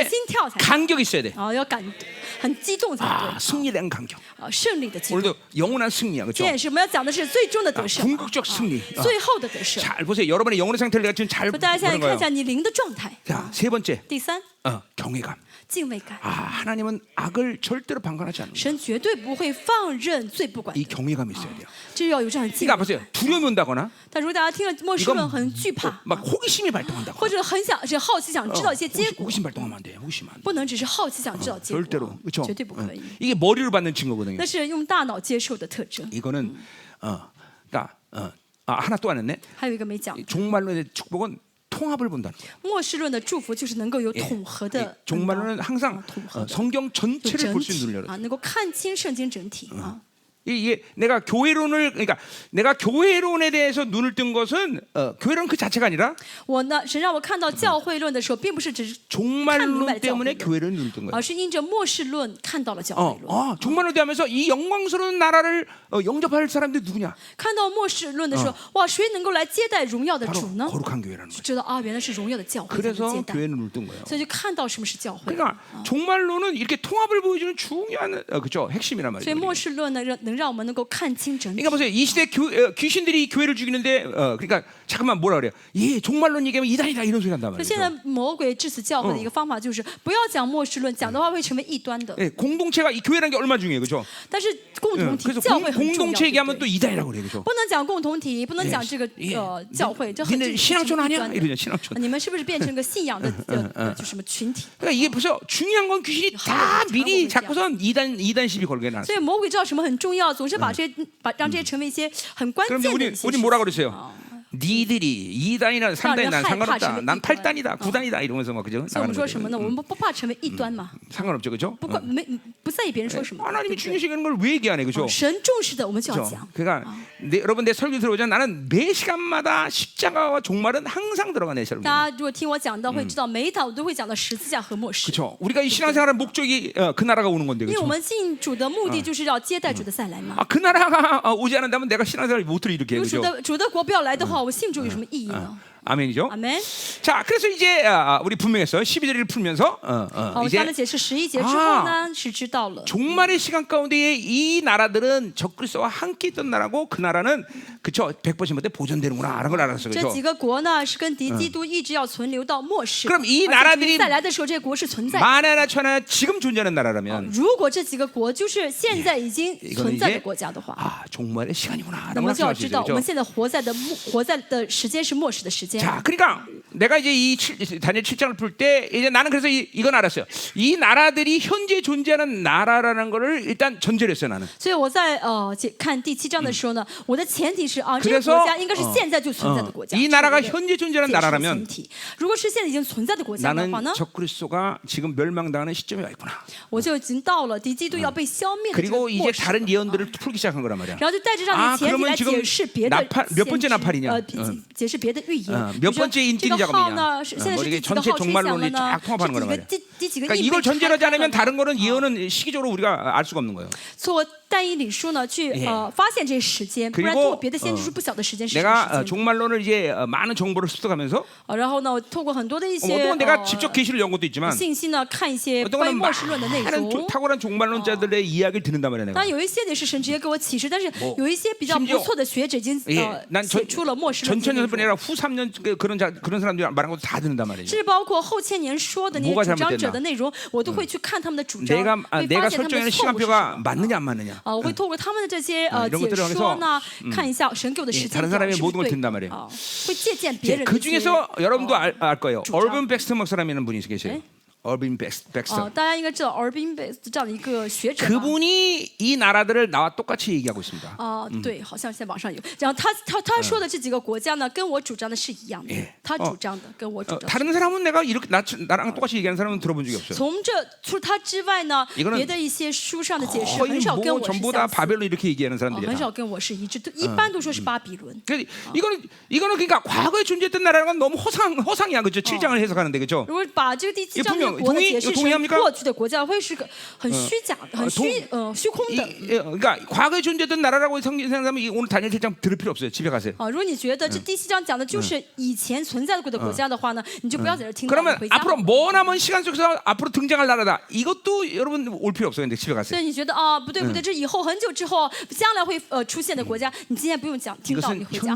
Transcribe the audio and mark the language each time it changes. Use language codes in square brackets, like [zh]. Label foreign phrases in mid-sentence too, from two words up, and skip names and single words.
[zh] 心跳才好， [ko] 간격이 있어야 돼. [zh] 要很激动才 [ko] 아, [zh] 对。 [ko] 승리에 대한 간격. [zh] 胜利的激动。 [ko] 오늘도 영원한 승리야, [zh] 这 [ko] 그렇죠? [zh] 也是我们要讲的是最终的得胜， [ko] 궁극적 승리. [zh] 最后的得胜。 [ko] 잘 보세요. 여러분의 영혼의 상태를 내가 지금 잘 [zh] 大家现在 [ko] 보는 [zh] 看 [ko] 거예요. [zh] 一下你灵的状态。 [ko] 자, 세 번째, [zh] 第三， [ko] 경외감. [zh] 敬畏感。 [ko] 아, 하나님은 악을 절대로 방관하지 않는다. [zh] 神绝对不会放任罪不管 [ko] 이 [zh] 的， [ko] 경외감이 있어야 돼요. [zh] 这要有这样的敬 [ko] 그러니까 [zh] 畏。 [ko] 보세요. 두려움이 온다거나 [zh] 但如果大家听了末世论很惧怕， [ko] 막 호기심이 발동한다거나 [zh] 或者很想是好奇想知道一些结果， [ko] 호기심 발동하면 안 돼. 호기심 안 돼. [zh] 不能只是好奇想知道结 [ko] 절대로 [zh] 果， [ko] 그렇죠. [zh] 绝对不可以。 [ko] 이게 머리로 받는 증거거든요. [zh] 那是用大脑接受的特征。 [ko] 이거는 그러니까 하나 또 안 했네. [zh] 还有一个没讲， [ko] 종말론의 축복은 통합을 본다는 거예요. [zh] 末世论的祝福就是能够有统合 [ko] 이 [zh] 的 [ko] 종말론은 항상 [zh] 统合的 [ko] 성경 [zh] 有 [ko] 전체를 [zh] 整 [ko] 볼 수 있는 [zh] 体 [ko] 눈을 열어. [zh] 啊，能够看清圣经整体啊。 [ko] 이게 내가 교회론을 그러니까 내가 교회론에 대해서 눈을 뜬 것은 교회론 그 자체가 아니라 [zh] 我呢，神让我看到教会论的时候，并不是只是 [ko] 종말론 때문에 교회론 눈을 뜬 거예요. [zh] 而是因着末世论看到了教会论。 [ko] 종말론 대하면서 이 영광스러운 나라를 영접할 사람들이 누구냐? [zh] 看到末世论的时候，哇，谁能够来接待荣耀的 [ko] 바로 [zh] 主呢？ [ko] 거룩한 교회라는 거죠. [zh] 知道啊，原来是荣耀的教会才能 [ko] 그래서 [zh] 接待， [ko] 교회는 눈을 뜬 거예요. [zh] 所以就看到什么是教会。 [ko] 그러니까 종말론은 이렇게 통합을 보여주는 중요한 그죠 핵심이란 [zh] 所以 [ko] 말이에요. [zh] 末世论呢，能让我们能够看清整体 [ko] 그러니까 。 보세요. 이 시대 귀신들이 교회를 죽이는데 그러니까 잠깐만 뭐라 그래요? 예, 종말론 얘기하면 이단이다 이런 소리 한단 [zh] 所以现 [ko] 말이죠. [zh] 在魔鬼致死教会的一个方法就是不要讲末世论，讲的话会成为异端的。 [ko] 예, 공동체가 이 교회라는 게 얼마나 중요해요, 그렇죠? [zh] 但是共同体 [ko] 그래서 [zh] 教会很重要， [ko] 공동체 [zh] 对 [ko] 얘기하면 [zh] 不 [ko] 또 [zh] 对？ [ko] 이단이라고 그래요, 그렇죠? [zh] 不能讲共同体，不能讲这个教会，这很 [ko] 니네 신앙촌 [zh] 异 [ko] 아니야? [zh] 端的 [ko] 이러죠, 신앙촌. [zh] 你们是不是变成个信仰的就什么群体？ [ko] 그러니까 이게 보세요. 중요한 건 귀신이 다 미리 잡고선 이단 시비 걸게 놨어. [zh] 所以魔鬼知道什么很重要，总是把让这些成为一些很关 [ko] 그런데 [zh] 键的一些 [ko] 우리 [zh] 事 [ko] 뭐라 [zh] 情。 [ko] 그랬어요? 니들이 2단이나 3단이 난 상관없다. 난 8단이다, 9단이다 이러면서 막 그죠? [zh] 所以我们说什么呢？我们不怕成为异端嘛， [ko] 상관없죠, 그죠? [zh] 不在意别人说什么。 [ko] 하나님이 [zh] 对不对 [ko] 중요시하는 걸 왜 얘기 안 해, 그죠? [zh] 神重视的，我们就要 [ko] 그죠? [zh] 讲。 [ko] 그러니까 여러분 내 설교 들어보자 나는 매 시간마다 십자가와 종말은 항상 들어가 내 설교. [zh] 大家如果听我讲到，会知道每一堂我都会讲到十字架和末世。 [ko] 그렇죠. 우리가 이 신앙생활의 목적이 그 나라가 오는 건데, [zh] 因为我 [ko] 그렇죠? [zh] 们信主的目的就是要接待主的再来嘛。 [ko] 그 나라가 오지 않는다면 내가 신앙생활을 못을 이렇게 [zh] 如 [ko] 그죠? [zh] 果主的国不要来的话，我信主有什么意义呢？ [ko] 아멘이죠. [zh] 阿门。 [ko] 자, 그래서 이제 우리 분명했어요. 12절을 풀면서 [zh] 好，我 [ko] 이제 [zh] 刚才解释11节之后呢，是知道了。 [ko] 종말의 시간 가운데에 이 나라들은 적그리스도와 함께 있던 나라고 그 나라는 그쵸 100% 보존되는구나라는 걸 알았어요. [zh] 这 [ko] 그죠? [zh] 几个国呢，是跟敌基督一直要存留到末世。 [ko] 그럼 이 [zh] 而且 [ko] 나라들이 [zh] 主再来的时候，这些国是存在的。 [ko] 만에 하나 천하나 지금 존재하는 나라라면 [zh] 如果这几个国就是现在已经 [ko] 이거는 [zh] 存在的 [ko] 이제 [zh] 国家的话， [ko] 종말의 [zh] 那 [ko] 시간이구나라는 [zh] 么 [ko] 걸 [zh] 就要 [ko] 말씀하시죠. [zh] 知道我们 [ko] 그죠? [zh] 现在活在的时间是末世的时间。 [ko] 자, 그러니까 내가 이제 이 다니엘 7장을 풀 때 이제 나는 그래서 이건 알았어요. 이 나라들이 현재 존재하는 나라라는 거를 일단 전제를 했어요, 나는. [zh] 所以我在看第7章的时候呢，我的前提是啊，这个 [ko] 그래서 [zh] 国家应该是现在就存在的国家。 [ko] 이 나라가 [zh] 这是我的 [ko] 현재 존재하는 [zh] 解释的 [ko] 나라라면 [zh] 前提。如果是现在已经存在的国家的 [ko] 나는 [zh] 话呢， [ko] 적그리스도가 지금 멸망당하는 시점에 와 있구나. [zh] 我就已经到了敌基督要被消灭的这个 [ko] 그리고 [zh] 末 [ko] 이제 [zh] 世。 [ko] 다른 예언들을 풀기 시작한 거란 말이야. [zh] 然后就带着让你前提 [ko] 그러면 [zh] 来 [ko] 지금 [zh] 解释别的 [ko] 몇 번째 [zh] 先知 [ko] 나팔이냐? [zh] 解释别的预言。 [ko] 몇 번째 [zh] 这 [ko] 인티리 [zh] 个号 [ko] 작업이냐? [zh] 呢，是现在 [ko] 뭐 [zh] 是 [ko] 이게 [zh] 第几个 [ko] 전체 [zh] 号吹响了 [ko] 종말론이 [zh] 呢？ [ko] 쫙 통합하는 [zh] 是 [ko] 거란 [zh] 几个 [ko] 말이야. [zh] 第第几个 [ko] 그러니까 [zh] 印 [ko] 이걸 [zh] 被拆 [ko] 전제로 하지 [zh] 开了 [ko] 않으면 [zh] 呢？ [ko] 다른 거는 예언은 시기적으로 우리가 알 수가 없는 거예요. [zh] 做但以理书呢，去 [ko] 예 [zh] 发现这些时间，不然 [ko] 그리고 [zh] 通过别的先知书不晓得时间是什么 [ko] 내가 [zh] 时间。 [ko] 종말론을 이제 많은 정보를 습득하면서 [zh] 然后呢，我透过很多的一些 [ko] 어떤 건 내가 직접 계시를 연 것도 있지만 [zh] 信息呢，看一些 [ko] 어떤 [zh] 关于 [ko] 거는 [zh] 末世论的内 [ko] 많은 [zh] 容。 [ko] 탁월한 종말론자들의 이야기를 듣는단 말이야 [zh] 当 [ko] 내가. [zh] 然有一些呢是神直接给我启示，但是有一些比较 [ko] 심지어 [zh] 不错的学者已经 [ko] 예, 난 [zh] 写出了末世论的内 [ko] 전천년뿐 [zh] 容。 [ko] 아니라 후 3년 그런 사람들이 말한 것도 다 듣는단 말이죠. [zh] 甚至包括后千年说的那些 [ko] 뭐가 [zh] 主张者 [ko] 잘못됐나 [zh] 的内容，我都会去看他们的主张， [ko] 내가 [zh] 会 [ko] 내가 [zh] 发现他们 [ko] 설정하는 [zh] 的错误是什 [ko] 시간표가 [zh] 么。 [ko] 맞느냐 안 맞느냐. [zh] 我会透过他们的这些 [ko] 이런 [zh] 解 [ko] 것들을 [zh] 说 [ko] 통해서 [zh] 呢，看一下神给我的时间 [ko] 다른 [zh] 表 [ko] 사람의 [zh] 是不 [ko] 모든 걸 [zh] 是对 [ko] 듣는단 말이에요 [zh] 的，会借鉴别人的 [ko] 그 [zh] 一些 [ko] 중에서 여러분도 알 거예요. 주장. 얼빈 백스터 목사라는 분이 계세요. 네? 얼빈 백스터. [zh] 大家应该知道 Orbin Base 这样的一个学者吧。 [ko] 그분이 이 나라들을 나와 똑같이 얘기하고 있습니다. [zh] 对，好像在网上有。然后他说的这几个国家呢，跟我主张的是一样的 [ko] 예 。 [zh] 他主张的跟我主张的。 [ko] 다른 사람은 내가 이렇게 나랑 똑같이 얘기하는 사람은 들어본 적이 없어요. [zh] 从这除他之外呢， [ko] 이거는 [zh] 别的一些书上的解释 [ko] 거의 [zh] 很少跟 [ko] 뭐 [zh] 我是 [ko] 전부 다 [zh] 相似。 [ko] 바벨론 이렇게 얘기하는 [zh] 很 [ko] 사람들이야. [zh] 少跟我是一致，一般都说是巴比伦。 [ko] 이거는 그러니까 과거에 존재했던 나라는 건 너무 허상이야, 그렇죠? 7장을 해석하는데, 그렇죠? [zh] 如果把这个第七章 [ko] 분명 [zh] 的国呢 [ko] 동의 [zh] 解释 [ko] 동의합니까 [zh] 成过去的国家，会是个很虚假的、很虚空的。 [ko] 그러니까 과거에 존재했던 나라라고 생각하면 오늘 다니엘 7장 들을 필요 없어요. 집에 가세요. [zh] 如果你觉得这第七章讲的就是以前存在过的国家的话呢，你就不要在这听到，你 [ko] 그러면 [zh] 回家。 [ko] 앞으로 머나먼 시간 속에서 앞으로 등장할 나라다. 이것도 여러분 올 필요 없어요. 근데 집에 [zh] 所 [ko] 가세요. [zh] 以你觉得不对不对，这以后很久之后将来会出现的国家，你今天不用讲，听到你 [ko] 이것은 [zh] 回家好